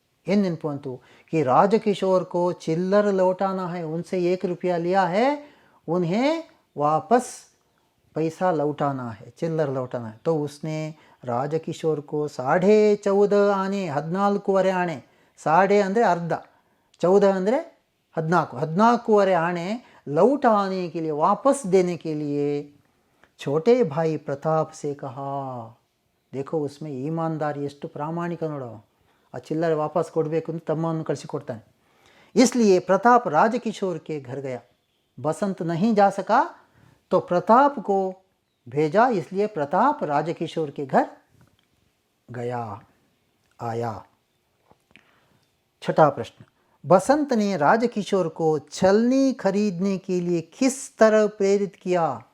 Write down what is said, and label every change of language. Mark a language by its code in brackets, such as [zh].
[kn] ಏನು ನೆನಪು ಬಂತು [hi] कि राजकिशोर को चिल्लर लौटाना है, उनसे 1 रुपया लिया है, उन्हें वापस पैसा लौटाना है, चिल्लर लौटाना है. तो उसने राजकिशोर को 14.5 आने, 14.25 आने, साढ़े ಅಂದರೆ अर्ध, 14 ಅಂದರೆ 14, 14.25 आने लौटाने के लिए, वापस देने के लिए छोटे भाई प्रताप से कहा. देखो उसमें ईमानदारी [kn] ಎಷ್ಟು ಪ್ರಾಮಾಣಿಕ ನೋಡೋ. ಆ ಚಿಲ್ಲರೆ ವಾಪಸ್ ಕೊಡಬೇಕು ಅಂತ ತಮ್ಮನ್ನು ಕಳಿಸಿಕೊಡ್ತಾನೆ. [hi] इसलिए प्रताप राजकिशोर के घर गया. बसंत नहीं जा सका तो प्रताप को भेजा, इसलिए प्रताप राजकिशोर के घर गया, आया. छठा प्रश्न, बसंत ने राजकिशोर को छलनी खरीदने के लिए किस तरह प्रेरित किया?